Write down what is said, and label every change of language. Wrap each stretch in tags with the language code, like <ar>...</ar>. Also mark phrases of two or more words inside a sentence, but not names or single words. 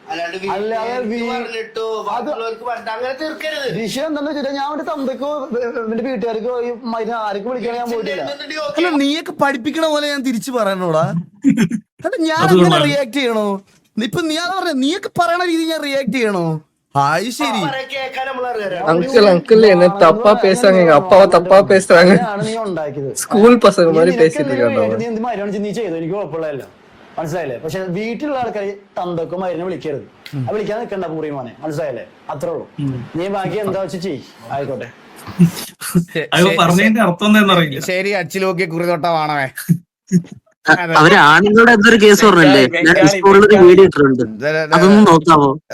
<ml>വിഷയം എന്താന്ന് വെച്ചാൽ ഞാൻ എന്റെ തന്തക്കോ എന്റെ വീട്ടുകാർക്കോ ആർക്കും വിളിക്കാൻ ഞാൻ പോയിട്ടില്ല. നീയൊക്കെ പഠിപ്പിക്കണ പോലെ ഞാൻ തിരിച്ചു പറയണോടാ. ഞാൻ അങ്ങനെ റിയാക്ട് ചെയ്യണോ? ഇപ്പൊ നീ അതാ പറഞ്ഞ നീയൊക്കെ പറയണ രീതി ഞാൻ റിയാക്ട് ചെയ്യണോ? ആയി ശരി</ml> <ta>அங்கிள் என்ன தப்பா பேசுறாங்க, எங்க அப்பாவை தப்பா பேசுறாங்க. ஸ்கூல் பசங்க மாதிரி பேசிட்டு இருக்காங்க.</ta> <ml>നീ ചെയ്തു, എനിക്ക് കുഴപ്പമുള്ളതല്ല, മനസ്സിലായില്ലേ? പക്ഷെ വീട്ടിലുള്ള ആൾക്കാർ തന്തക്കും മരുന്ന് വിളിക്കരുത്, വിളിക്കാൻ നിൽക്കണ്ട പൂറിയുമാനെ, മനസ്സിലായില്ലേ? അത്രേ ഉള്ളൂ. നീ ബാക്കി എന്താ വെച്ച് ചെയ്, ആയിക്കോട്ടെ. ശരി അച്ചിലോക്കി കുറിതൊട്ട വാണവേ. അവര് ആണുങ്ങളുടെ എന്തൊരു കേസ് പറഞ്ഞല്ലേ, ഞാൻ ഡിസ്കോഡിലൊരു വീഡിയോ ഇട്ടിട്ടുണ്ട്, അതൊന്നും നോക്കാവോ?</ml>